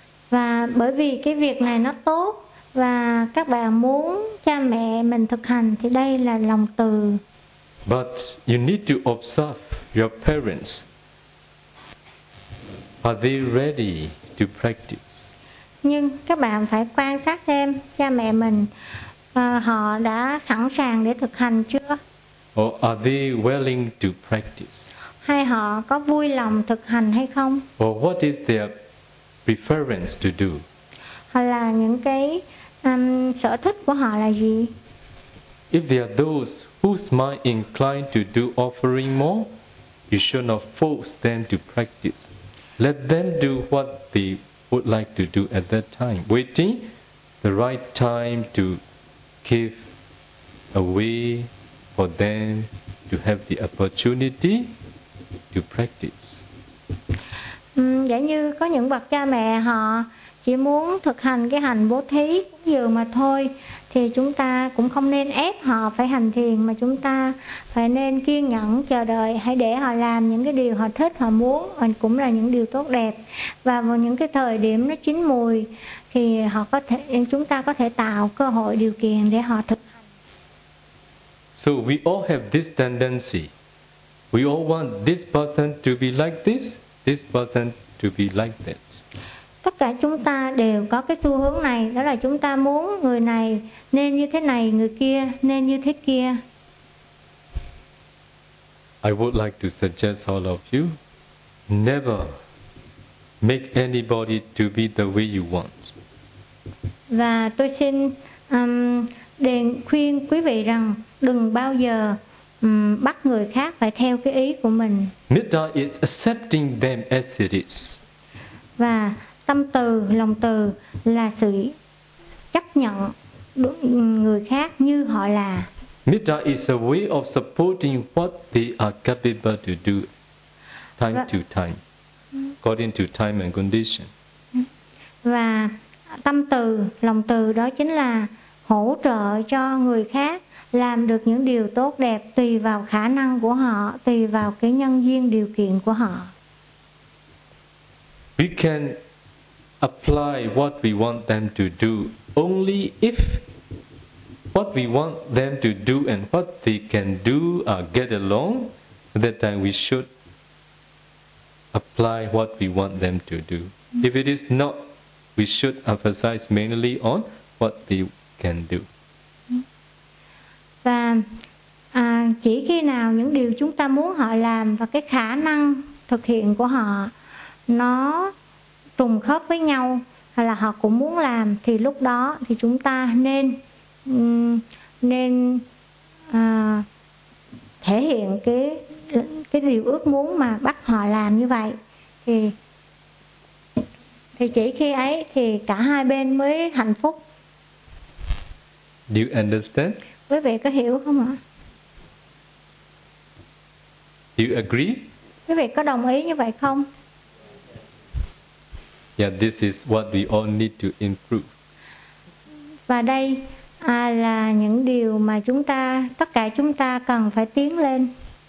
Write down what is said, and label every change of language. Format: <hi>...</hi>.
<vi>Và bởi vì cái việc này nó tốt. Và các bạn muốn cha mẹ mình thực hành thì đây là lòng từ.</vi> <en>But you need to observe your parents. Are they ready to practice?</en> <vi>Nhưng các bạn phải quan sát xem cha mẹ mình họ đã sẵn sàng để thực hành chưa?</vi> <en>Or are they willing to practice?</en> <vi>Hay họ có vui lòng thực hành hay không?</vi> <en>Or what is their preference to do?</en> <vi>Hay là những cái sở thích của họ là gì?</vi> <en>If there are those whose mind inclined to do offering more, you should not force them to practice. Let them do what they would like to do at that time, waiting the right time to give a way for them to have the opportunity to practice.</en> <vi>Giả như có những bậc cha mẹ họ chỉ muốn thực hành cái hành bố thí cúng dường mà thôi, thì chúng ta cũng không nên ép họ phải hành thiền, mà chúng ta phải nên kiên nhẫn chờ đợi, hãy để họ làm những cái điều họ thích, họ muốn, và cũng là những điều tốt đẹp. Và vào những cái thời điểm nó chín mùi thì họ có thể, chúng ta có thể tạo cơ hội điều kiện để họ thực hành.</vi> <en>So we all have this tendency. We all want this person to be like this, this person to be like that.</en> <vi>Tất cả chúng ta đều có cái xu hướng này, đó là chúng ta muốn người này nên như thế này, người kia nên như thế kia.</vi> <en>I would like to suggest all of you, never make anybody to be the way you want.</en> <vi>Và tôi xin đề khuyên quý vị rằng đừng bao giờ bắt người khác phải theo cái ý của mình.</vi> <en>Metta is accepting them as it is.</en> <vi>Và tâm từ, lòng từ là sự chấp nhận người khác như họ là.</vi> <en>Metta is a way of supporting what they are capable to do time to time, according to time and condition.</en> <vi>Và tâm từ, lòng từ đó chính là hỗ trợ cho người khác làm được những điều tốt đẹp tùy vào khả năng của họ, tùy vào cái nhân duyên điều kiện của họ.</vi> <en>We can apply what we want them to do only if what we want them to do and what they can do are get along. At that time we should apply what we want them to do. If it is not, we should emphasize mainly on what they can do.</en> <vi>Và chỉ khi nào những điều chúng ta muốn họ làm và cái khả năng thực hiện của họ nó trùng khớp với nhau, hay là họ cũng muốn làm, thì lúc đó thì chúng ta nên nên thể hiện cái điều ước muốn mà bắt họ làm như vậy. Thì chỉ khi ấy thì cả hai bên mới hạnh phúc.</vi> <en>Do you understand?</en> <vi>Quý vị có hiểu không ạ?</vi> <en>Do you agree?</en> <vi>Quý vị có đồng ý như vậy không?</vi> <en>Yeah, this is what we all need to improve.</en> <vi>Và đây là những điều mà chúng ta, tất cả chúng ta cần phải tiến lên.</vi>